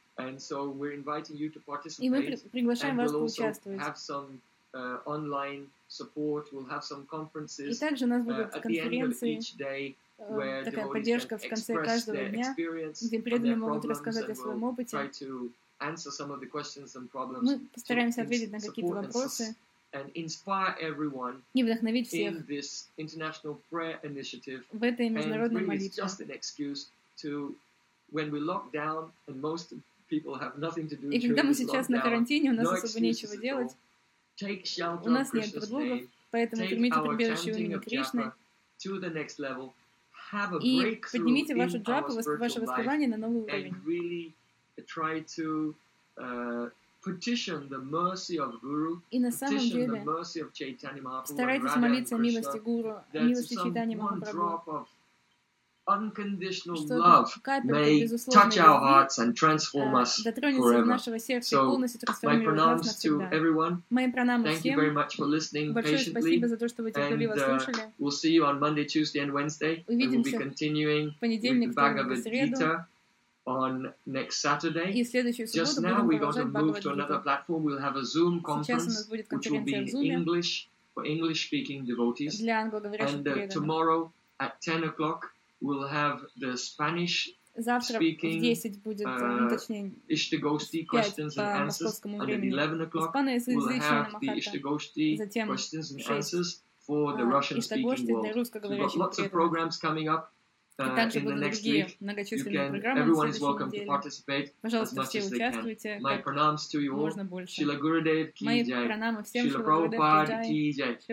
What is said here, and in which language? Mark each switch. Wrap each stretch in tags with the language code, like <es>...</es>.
<en>And so we're inviting you to participate. And we'll also have some online support. We'll have some conferences at the end of each day, where devotees express their experience and their problems, and we'll try to answer some of the questions and problems.</en> <ru>Мы постараемся ответить на какие-то вопросы</ru> <en>and inspire everyone</en> <ru>и вдохновить всех</ru> <en>in this international prayer initiative,</en> <ru>в этой международной молитве.</ru> <en>It's just an excuse to, when we lock down and most people have nothing to do,</en> <ru>и когда мы сейчас на карантине, у нас особо нечего делать,</ru> <en>take shelter,</en> <ru>у нас нет предлогов, поэтому примите прибежище у имени Кришны</ru> <en>to the next level,</en> <ru>и поднимите вашу джапу, ваше воспевание на новый уровень.</ru> <en>Really try to petition the mercy of Guru,</en> <ru>и на самом</ru> <en>petition</en> <ru>деле,</ru> <en>the mercy of Chaitanya Mahaprabhu,</en> <ru>старайтесь молиться о милости Гуру, о милости Чайтани Махапрабху, чтобы капелька безусловной любви дотронется</ru> <en>forever.</en> <ru>В нашего сердца и полностью трансформировала нас навсегда. Мои пронамы всем. Большое спасибо за то, что вы терпеливо слушали.</ru> <en>We'll see you on Monday, Tuesday, and Wednesday.</en> <ru>Увидимся в понедельник, вторник, среду.</ru> <en>On next Saturday. Just now we're going to move to another platform. We'll have a Zoom conference, which will be English for English-speaking devotees. And tomorrow at 10 o'clock we'll have the Spanish-speaking Ishtagosti questions and answers. And at 11 o'clock we'll have the Ishtagosti questions and answers for the Russian-speaking world. So we've got lots of programs coming up.</en> <ru>Также будут другие многочисленные программы на следующей неделе. Пожалуйста, все участвуйте, как можно больше. Мои пронамы всем Шрила Прабхупада ки джай.</ru>